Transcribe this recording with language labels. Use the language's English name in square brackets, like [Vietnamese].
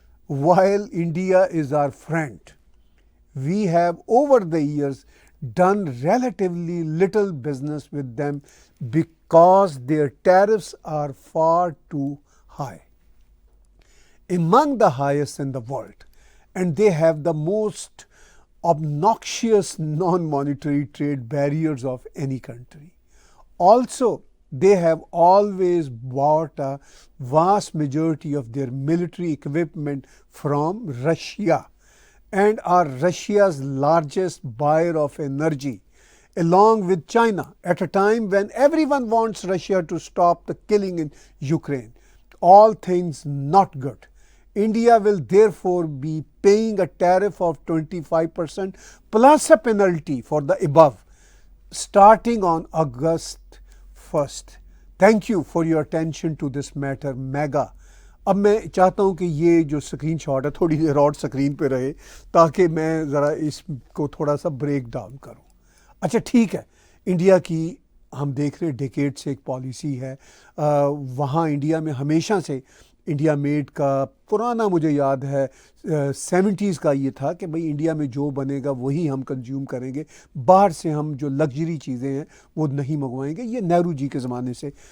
[English] while India is our friend, we have over the years done relatively little business with them because their tariffs are far too high, among the highest in the world, and they have the most obnoxious non-monetary trade barriers of any country. Also, they have always bought a vast majority of their military equipment from Russia and are Russia's largest buyer of energy, along with China, at a time when everyone wants Russia to stop the killing in Ukraine. All things not good. India will therefore be paying a tariff of 25% plus a penalty for the above, starting on August 1st. Thank you for your attention to this matter, mega. [Urdu] اب میں چاہتا ہوں کہ یہ جو screen shot ہے تھوڑی دیر اور سکرین پہ رہے تاکہ میں ذرا اس کو تھوڑا سا بریک ڈاؤن کروں۔ اچھا ٹھیک ہے، انڈیا کی ہم دیکھ رہے ڈیکیڈ سے ایک پالیسی ہے، وہاں انڈیا میں ہمیشہ سے انڈیا میڈ کا پرانا مجھے یاد ہے 70s کا یہ تھا کہ بھئی انڈیا میں جو بنے گا وہی ہم کنزیوم کریں گے، باہر سے ہم جو لگژری چیزیں ہیں وہ نہیں منگوائیں گے۔ یہ نہرو جی کے زمانے سے